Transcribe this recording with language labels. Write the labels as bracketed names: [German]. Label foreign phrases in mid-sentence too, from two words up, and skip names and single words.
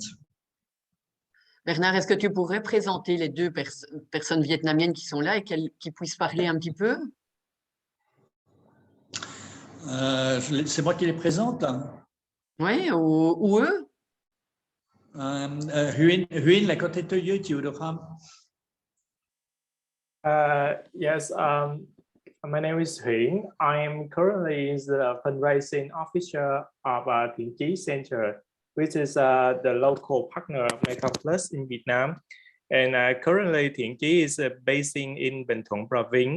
[French] Bernard, est-ce que tu pourrais présenter les 2 personnes vietnamiennes qui sont là et qui puissent parler un petit peu? C'est moi qui les présente. Oui, ou eux? [Vietnamese] Huynh là có thể tôi giới thiệu được không? [English] Yes, my name is Huynh. I am currently the fundraising officer of Thiện Chí Center, which is the local partner of Mekong Plus in Vietnam. And currently, Thiện Chí is based in Bình Thuận Province.